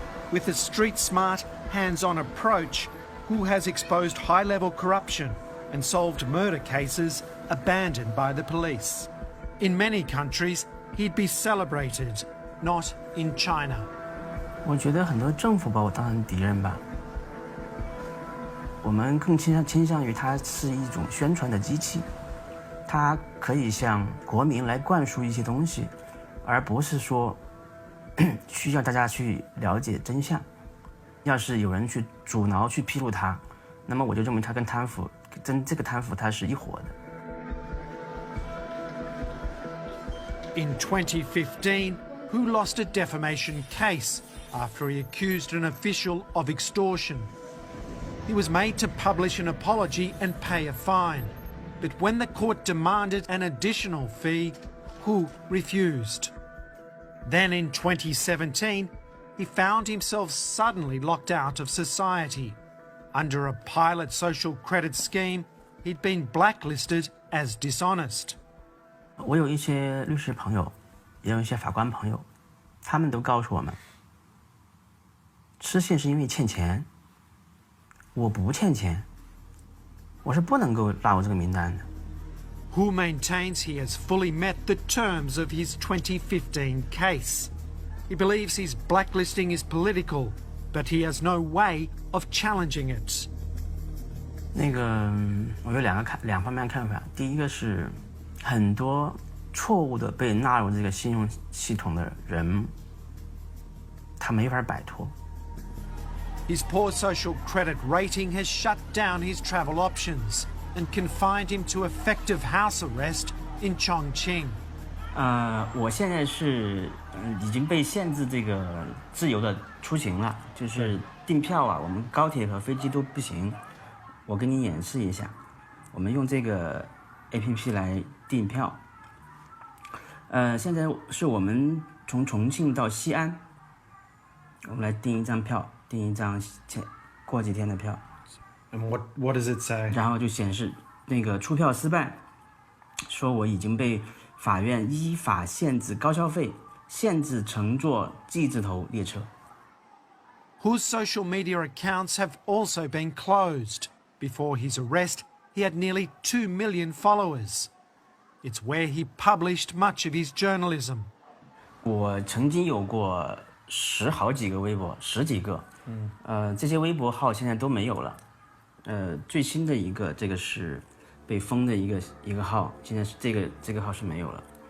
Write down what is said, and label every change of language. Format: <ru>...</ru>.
<en>With a street-smart, hands-on approach, Hu has exposed high-level corruption and solved murder cases abandoned by the police. In many countries, he'd be celebrated, not in China.</en> <zh>我觉得很多政府把我当成敌人吧。我们更倾向于它是一种宣传的机器，它可以向国民来灌输一些东西，而不是说需要大家去了解真相。要是有人去阻挠、去披露它，那么我就认为它跟贪腐，这个贪腐它是一伙的。</zh> <en>In 2015, Hu lost a defamation case after he accused an official of extortion. He was made to publish an apology and pay a fine, but when the court demanded an additional fee, Hu refused. Then in 2017, he found himself suddenly locked out of society. Under a pilot social credit scheme, he'd been blacklisted as dishonest.</en> <zh>我有一些律师朋友，也有一些法官朋友，他们都告诉我们，失信是因为欠钱。我不欠钱，我是不能够纳入这个名单的。</zh> <en>Hu maintains he has fully met the terms of his 2015 case. He believes his blacklisting is political, but he has no way of challenging it.</en> <zh>那个，我有两方面看法。第一个是，很多错误的被纳入这个信用系统的人，他没法摆脱。</zh> <en>His poor social credit rating has shut down his travel options and confined him to effective house arrest in Chongqing.</en> <zh>我现在是已经被限制这个自由的出行了，就是订票啊，我们高铁和飞机都不行。我给你演示一下，我们用这个 APP 来订票。现在是我们从重庆到西安，我们来订一张票，订一张过几天的票。</zh> <en>And what does it say?</en> <zh>然后就显示那个出票失败，说我已经被法院依法限制高消费，限制乘坐 G 字头列车。</zh> <en>Hu's social media accounts have also been closed. Before his arrest, he had nearly 2 million followers. It's where he published much of his journalism.</en> <zh>我曾经有过好几个微博，10几个，这些微博号现在都没有了。最新的一个这个是被封的一个号，现在是这个号是没有了。</zh>